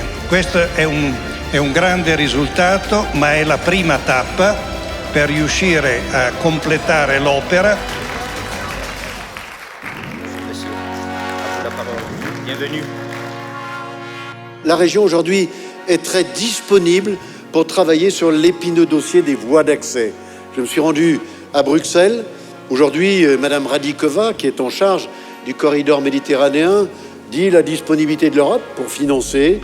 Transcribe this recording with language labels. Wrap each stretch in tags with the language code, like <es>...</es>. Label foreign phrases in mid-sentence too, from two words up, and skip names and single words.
<it>Questo è un grande risultato, ma è la prima tappa per riuscire a completare l'opera.</it> <fr>Bienvenue. La région aujourd'hui est très disponible pour travailler sur l'épineux dossier des voies d'accès. Je me suis rendu à Bruxelles. Aujourd'hui, Madame Radikova, qui est en charge du corridor méditerranéen, dit la disponibilité de l'Europe pour financer.</fr>